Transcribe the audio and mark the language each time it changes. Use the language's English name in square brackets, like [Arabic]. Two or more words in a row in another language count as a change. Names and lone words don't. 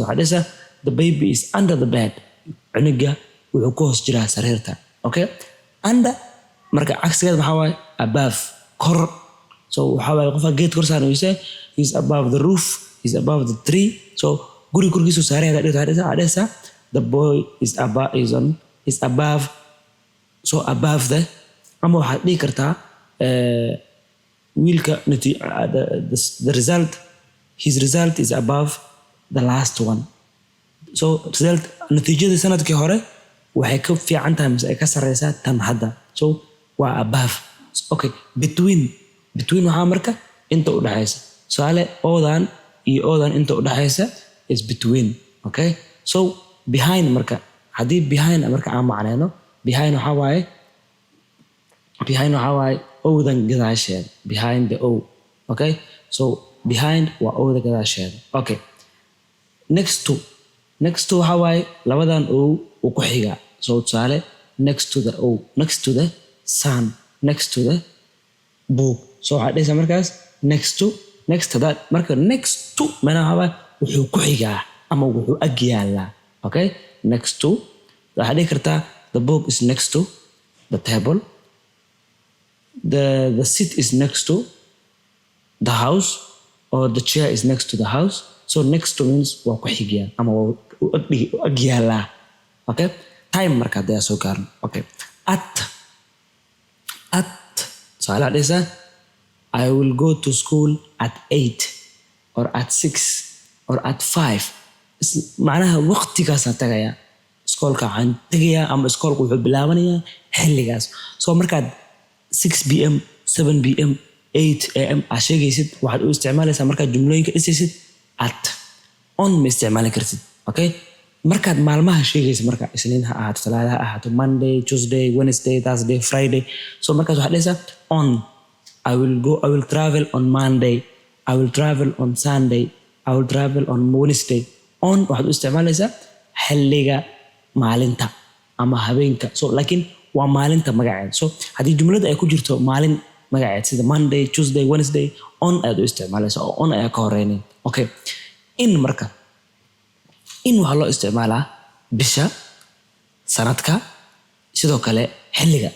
[Somali] waxaa dhahaysaa [English] the baby is under the bed. [Somali] cunuga wuxuu ku hoos jiraa sariirta. Okay? under marka cagsigeeda maxaa waaye above, kor. [English] so [Somali] waxaa waaye qofka geed kor saaran wayse [English] is above the roof, is above the tree. [Somali] so guri korkiisu saaran yahay waxaa dhahaysaa [English] the boy is above. so above the [Somali] ama waxaad dhihi kartaa wiilka [English] the result, his result is above the last one. [Somali] so result natiijada sanadkii hore waxay ka fiican tahay mise ay ka sareysaa tan hadda. so waa above. Okay, between waxaa marka inta u dhaxaysa. tusaale oodan iyo oodan inta u dhaxaysa [English] is between. [Somali] Okay? so behind marka haddii behind marka aan macneyno behind waxaa waaye owdan gadaasheeda. [English] behind the o. Okay? so behind [Somali] waa owda gadaasheeda. [English] Okay? next to [Somali] waxaa waaye labadan o uu ku xigaa. [English] so tusaale next to the next to the sun, next to the book. [Somali] So waxaad dhehaysaa markaas [English] next to that. [Somali] marka [English] next to [Somali] macnaha wuxuu ku xigaa ama wuxuu ag yaalaa. [English] Okay, next to [Somali] waxaad dhihi kartaa [English] the book is next to the table, the seat is next to the house, or the chair is next to the house. So next to means [Somali] waa ku xigaa ama waa ag yaalaa. Okay, time marka hadda soo gaarno. [English] Okay, at [Somali] tusaale waxaad dhehaysaa [English] I will go to school at 8 or at 6 or at 5. [Somali] macnaha waqtigaasaan tagayaa iskoolka, waxaan tagayaa ama iskoolku wuxuu bilaabanayaa xilligaas. So markaad 6 pm 7 pm 8 am aad sheegaysid waxaad u isticmaalaysaa markaad jumlooyinka dhisaysid at. on ma isticmaali kartid. Okay, markaad maalmaha sheegaysid marka isniin ha ahaato, talaada ha ahaato, [English] Monday, Tuesday, Wednesday, Thursday, Friday. [Somali] So markaas waxaad dhehaysaa on. [English] I will travel on Monday, I will travel on Sunday, I will travel on Wednesday. [Somali] On waxaad u isticmaalaysaa xilliga maalinta ama habeenka. So laakiin waa maalinta magaceed. So haddii jumlada ay ku jirto maalin magaceed sida [English] Monday, Tuesday, Wednesday, [Somali] on ayaad u isticmaalaysaa oo on ayaa ka horeynin. Okay, in marka in waxaa loo isticmaalaa bisha, sanadka, sidoo kale xilliga.